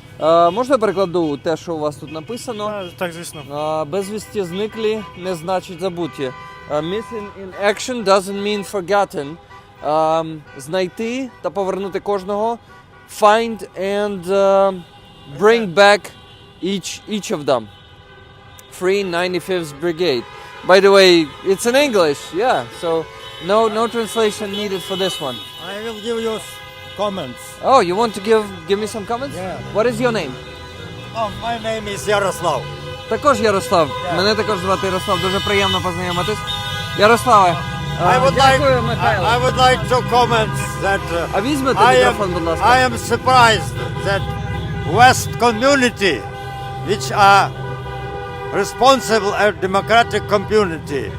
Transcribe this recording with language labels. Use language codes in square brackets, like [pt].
[uk] Можна я перекладу те, що у вас тут написано? Так, звісно. Безвісті зниклі не значить забуті. [en] Missing in action doesn't mean forgotten. [uk] Знайти та повернути кожного. [en] Find and bring back each of them. Free 95th Brigade. By the way, it's in English, yeah. So no translation needed for this one. I will give you comments. Oh, you want to give me some comments? Yeah. What is your name? Oh, my name is Yaroslav. [uk] Також Ярослав. Мене також звати Ярослав. Дуже приємно познайомитись. Ярославе, дякую, Михайло. [en] I would like to comment that [uk] А візьмете [en] I [uk] мікрофон, будь ласка. [en] am surprised that West community, which are responsible and democratic community,